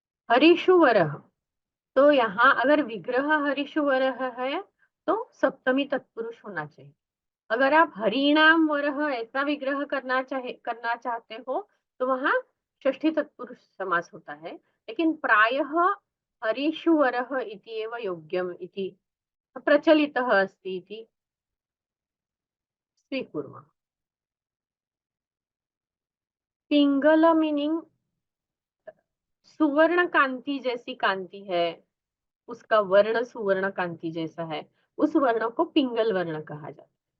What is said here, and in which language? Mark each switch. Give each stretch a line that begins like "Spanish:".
Hindi: हरिषुवरः, तो यहाँ अगर विग्रह हरिषुवरः है तो सप्तमी तत्पुरुष होना चाहिए। अगर आप हरिणाम वरह ऐसा विग्रह करना चाहते हो तो वहां षष्ठी तत्पुरुष समास होता है।
Sanskrit: लेकिन प्रायः हरिषु वरह इति एव योग्यम इति प्रचलितः अस्ति इति स्वीकुर्मः।
Hindi: पिंगल मीनिंग सुवर्ण कांति जैसी कांति है, उसका वर्ण सुवर्ण कांति जैसा है, उस वर्ण को पिंगल वर्ण कहा जाता है।